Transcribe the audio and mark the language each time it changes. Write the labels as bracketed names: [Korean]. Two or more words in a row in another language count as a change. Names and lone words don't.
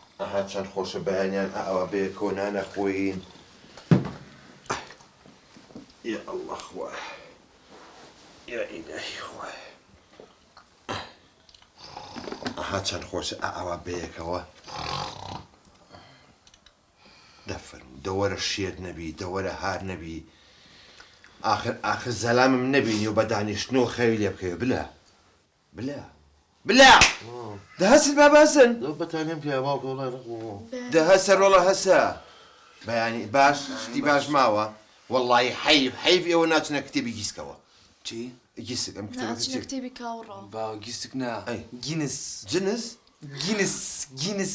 [Central Kurdish] چەند خۆشە بەیانیان ئەوە بێ کۆنانە خۆین. [Arabic] یا الله [Central Kurdish] خوای یا ئیلهی خوای ئەها چەند خۆشە ئەوە بەیەکەوە دەفەرموو دەوەرە شێر نەبی دەوەرە هار نەبی آخر زەلامم نەبینی و بە دانیشتنەوە خەوی لێ بکەوێ بلا بلا بلا دەهەسن بابەسن بەتانیم پێ باوکە وڵای ڕقوە دەهەسە ڕۆڵە هەسە بەیانی باش شتی باش ماوە وەڵڵی حەیف ئێوە ناچنە کتێبی گیسکەوە چی؟ گیسک ئەم ناچنە کتێبی کاوڕۆ باو گیستک نا گینس جنس گینس